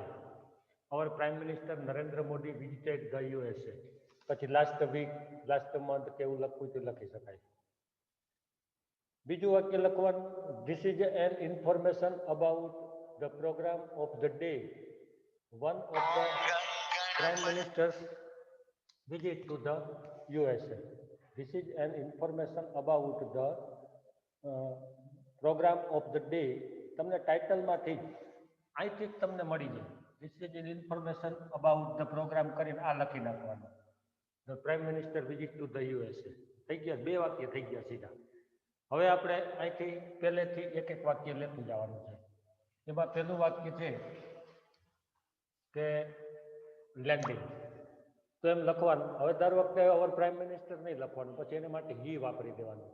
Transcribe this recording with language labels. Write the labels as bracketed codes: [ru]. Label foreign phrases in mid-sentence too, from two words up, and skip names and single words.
[en] Our Prime Minister Narendra Modi visited the USA, પછી last week, last month [gu] કે એવું લખવું તો લખી શકાય. બીજું વાક્ય લખવાનું [en] This is an information about the program of the day. One of the Prime Minister's visit to the USA. This is an information about the program of the day. [gu] તમને ટાઇટલમાંથી અહીંથી જ તમને મળી જાય. [en] This is an information about the program [gu] કરીને આ લખી નાખવાનું. [en] The Prime Minister visit to the USA. [gu] થઈ ગયા, 2 વાક્ય થઈ ગયા સીધા. હવે આપણે અહીંથી પહેલેથી એક એક વાક્ય લેતું જવાનું છે. એમાં પહેલું વાક્ય છે કે લેન્ડિંગ. તો એમ લખવાનું. હવે દર વખતે [en] Our Prime Minister [gu] નહીં લખવાનું, પછી એને માટે હી વાપરી દેવાનું.